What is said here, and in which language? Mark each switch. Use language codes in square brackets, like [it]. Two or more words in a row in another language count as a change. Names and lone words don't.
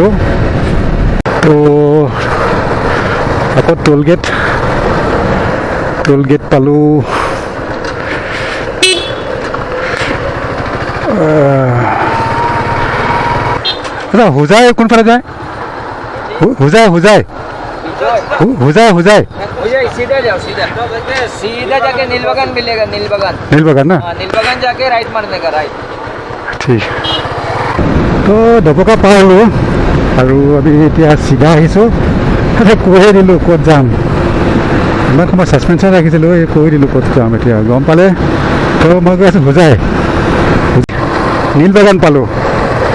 [as] তো আকৌ টোল গেট পালোঁ। হোজাই কোনফালে যায়, হোজাই [hi] सीधा जाओ, सीधा जाके नीलबगान मिलेगा। नीलबगान ना, नीलबगान जाके राइट मारने का, राइट। [as] ঠিক। তো ডবকা পাৰ হ'লোঁ, আৰু আমি এতিয়া চিধা আহিছোঁ। কৈয়ে দিলোঁ ক'ত যাম, ইমান সময় ছাছপেঞ্চন ৰাখিছিলোঁ, এই কৈ দিলোঁ ক'ত যাম। এতিয়া গম পালে। তো মই গৈ আছোঁ হোজাই, নীলবাগান পালোঁ।